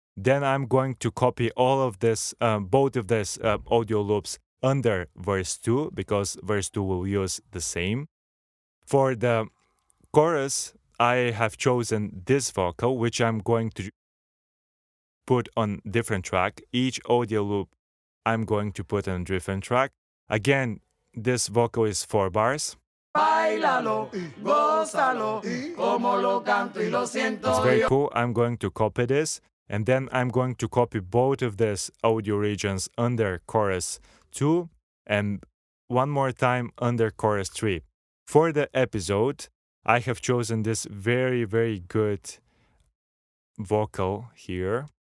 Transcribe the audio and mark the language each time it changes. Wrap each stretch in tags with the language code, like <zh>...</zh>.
<en>Then I'm going to copy all of this, both of these audio loops under verse 2, because verse 2 will use the same. For the chorus, I have chosen this vocal, which I'm going to put on different track. Each audio loop I'm going to put on a different track. Again, this vocal is 4 bars.</en> <es>Báilalo, gózalo, como lo canto y lo siento.</es> <en>It's very cool. I'm going to copy this, and then I'm going to copy both of these audio regions under chorus 2 and one more time under chorus 3. For the episode, I have chosen this very good vocal here.</en>